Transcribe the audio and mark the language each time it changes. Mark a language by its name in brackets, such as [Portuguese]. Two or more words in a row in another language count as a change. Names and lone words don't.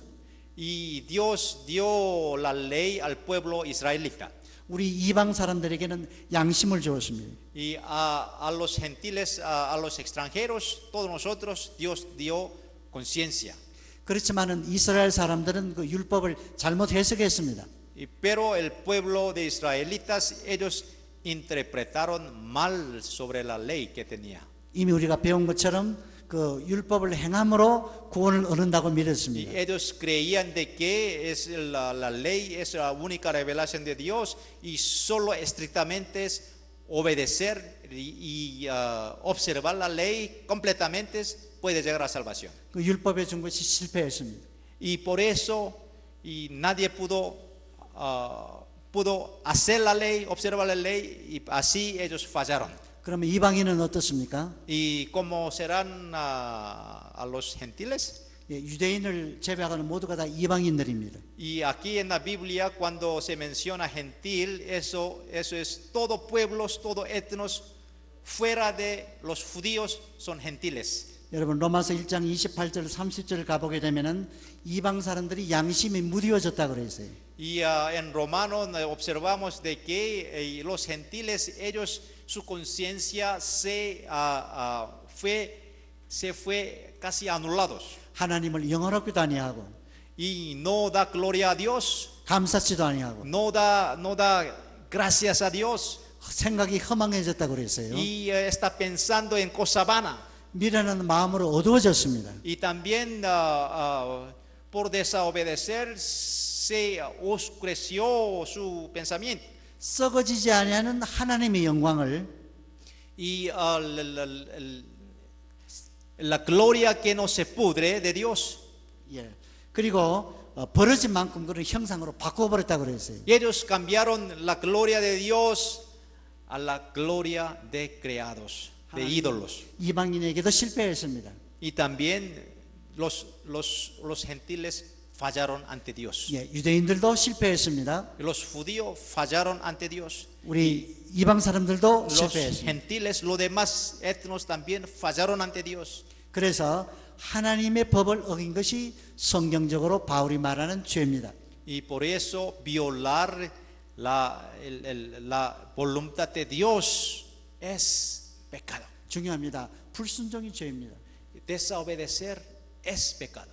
[Spanish] Y Dios dio la ley al pueblo israelita. [Korean] 우리 이방 사람들에게는 양심을 주었습니다. [Spanish] Y a los gentiles, a los extranjeros, todos nosotros, Dios dio conciencia. [Korean] 그렇지만은 이스라엘 사람들은 그 율법을 잘못 해석했습니다. [Spanish] Pero el pueblo de israelitas, ellos interpretaron mal sobre la ley que tenía. [Korean] 이미 우리가 배운 것처럼 그 율법을 행함으로 구원을 얻는다고 [Spanish] Y [Korean] 믿었습니다. [Spanish] ellos creían de que la ley es la única revelación de Dios y solo estrictamente es obedecer y observar la ley completamente puede llegar a salvación. [Korean] 그 율법에 준 것이 실패했습니다. [Spanish] Y por eso y nadie pudo hacer la ley, observar la ley y así ellos fallaron. [Korean] 그러면 이방인은 어떻습니까? [Spanish] ¿Y cómo serán a los gentiles? [Korean] 예, 유대인을 제외하고는 모두가 다 이방인들입니다. [Spanish] Y aquí en la Biblia cuando se menciona gentil, eso es todo pueblos, todo etnos fuera de los judíos son gentiles. [Korean] 여러분 로마서 1장 28절 30절 가보게 되면은 이방 사람들이 양심이 무디워졌다 그랬어요. [Spanish] Y en Romanos observamos de que los gentiles, ellos, su conciencia se fue casi anulados. [Korean] 하나님을 영원하기도 아니하고 [Spanish] Y no da gloria a Dios, [Korean] 감사치도 아니하고 [Spanish] no da gracias a Dios. [Korean] 생각이 허망해졌다 그랬어요. [Spanish] Y está pensando en cosa vana. [Korean] 미련한 마음으로 어두워졌습니다. [Spanish] Y también por desobedecer se oscureció su pensamiento. [Korean] 썩어지지 아니하는 하나님의 영광을 [Spanish] Y la gloria que no se pudre de Dios. [Korean] 예. 그리고 벌어진 만큼 그런 형상으로 바꿔버렸다 그랬어요. [Spanish] Y ellos cambiaron la gloria de Dios a la gloria de creados, de ídolos. [Korean] 이방인에게도 실패했습니다. [Spanish] Y también los gentiles fallaron ante Dios. [Korean] 예, 유대인들도 실패했습니다. [Spanish] Los judíos fallaron ante Dios. [Korean] 우리 이방 사람들도 [Spanish] Los [Korean] 실패했습니다. [Spanish] gentiles, los demás etnos también fallaron ante Dios. [Korean] 그래서 하나님의 법을 어긴 것이 성경적으로 바울이 말하는 죄입니다. [Spanish] Y por eso violar la voluntad de Dios es pecado. [Korean] 중요합니다. 불순종이 죄입니다. [Spanish] Desobedecer es pecado.